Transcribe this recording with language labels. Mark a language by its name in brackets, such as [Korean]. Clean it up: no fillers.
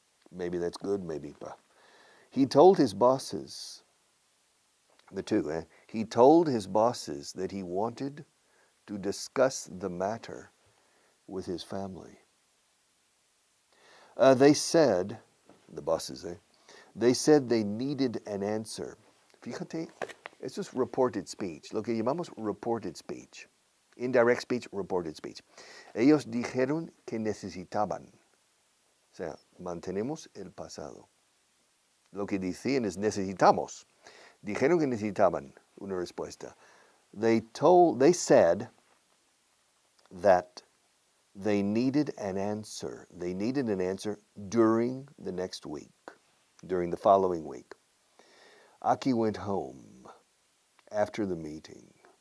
[English] Maybe that's good, maybe. He told his bosses, he told his bosses that he wanted to discuss the matter with his family. They said, the bosses, they said they needed an answer. [Spanish] Fíjate, esto es reported speech, lo que llamamos reported speech. [English] Indirect speech, reported speech. [Spanish] Ellos dijeron que necesitaban. O sea, mantenemos el pasado. Lo que decían es necesitamos. Dijeron que necesitaban una respuesta. [English] They said that they needed an answer. They needed an answer during the next week, during the following week. Aki went home after the meeting.